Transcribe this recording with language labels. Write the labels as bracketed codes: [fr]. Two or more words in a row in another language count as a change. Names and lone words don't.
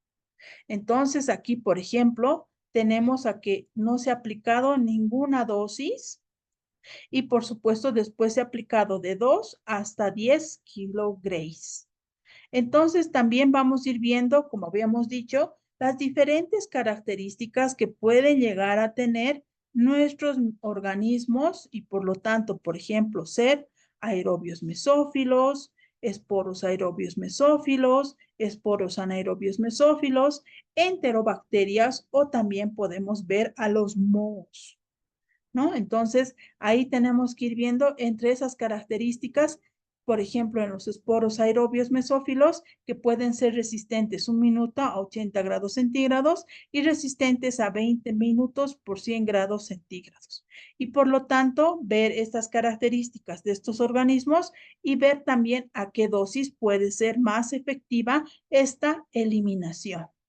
[es] Entonces, aquí, por ejemplo, tenemos a que no se ha aplicado ninguna dosis y, por supuesto, después se ha aplicado de 2 hasta 10 kilogramos. Entonces, también vamos a ir viendo, como habíamos dicho, las diferentes características que pueden llegar a tener nuestros organismos y, por lo tanto, por ejemplo, ser aerobios mesófilos, esporos aerobios mesófilos, esporos anaerobios mesófilos, enterobacterias o también podemos ver a los mohos, ¿no? Entonces, ahí tenemos que ir viendo entre esas características, por ejemplo, en los esporos aerobios mesófilos, que pueden ser resistentes 1 minuto a 80 grados centígrados y resistentes a 20 minutos por 100 grados centígrados. Y por lo tanto, ver estas características de estos organismos y ver también a qué dosis puede ser más efectiva esta eliminación.